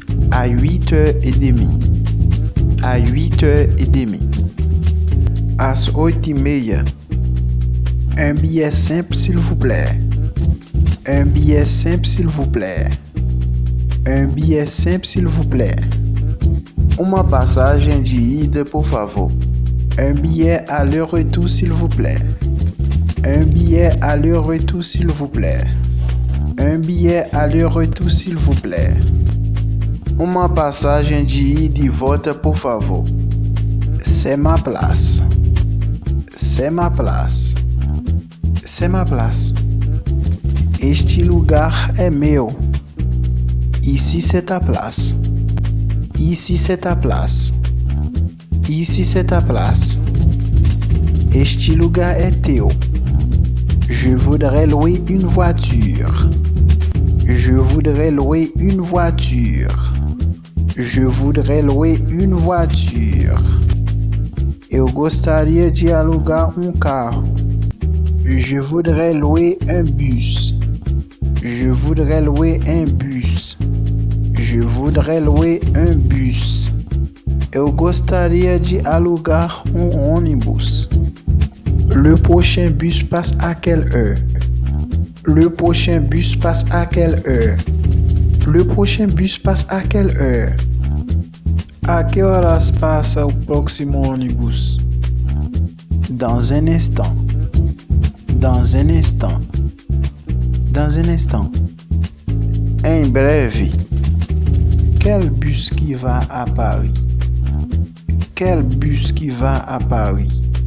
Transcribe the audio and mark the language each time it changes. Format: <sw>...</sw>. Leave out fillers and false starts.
<fr>À 8h30. À 8h30.</fr> <pt>Às 8h30.</pt> <fr>Un billet simple, s'il vous plaît. Un billet simple, s'il vous plaît. Un billet simple, s'il vous plaît.</fr> <pt>Uma passagem de ida, por favor.</pt> <fr>Un billet aller-retour, s'il vous plaît. Un billet aller-retour, s'il vous plaît. Un billet aller-retour, s'il vous plaît.</fr> <pt>Uma passagem de ida e volta, por favor.</pt> <fr>C'est ma place. C'est ma place. C'est ma place.</fr> <pt>Este lugar é meu.</pt> <fr>Ici c'est ta place. Ici c'est ta place. Ici c'est ta place.</fr> <pt>Este lugar é teu.</pt> <fr>Je voudrais louer une voiture. Je voudrais louer une voiture. Je voudrais louer une voiture.</fr> <pt>Eu gostaria de alugar um carro.</pt> <fr>Je voudrais louer un bus. Je voudrais louer un bus. Je voudrais louer un bus.</fr> <pt>Eu gostaria de alugar um ônibus.</pt> <fr>Le prochain bus passe à quelle heure? Le prochain bus passe à quelle heure? Le prochain bus passe à quelle heure?</fr> <pt>A que horas passa o próximo ônibus?</pt> <fr>Dans un instant. Dans un instant. Dans un instant.</fr> <pt>En breve.</pt> <fr>Quel bus qui va à Paris? Quel bus qui va à Paris?</fr>